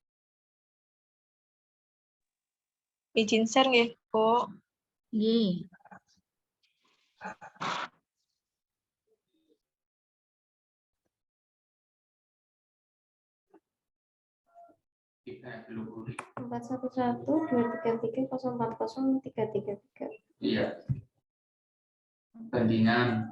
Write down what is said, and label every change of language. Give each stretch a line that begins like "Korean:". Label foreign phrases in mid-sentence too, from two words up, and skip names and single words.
Indonesian: Izin share nggih, Bu. Nggih. Empat satu satu dua tiga tiga kosong empat kosong tiga tiga tiga. Iya. Bandingan.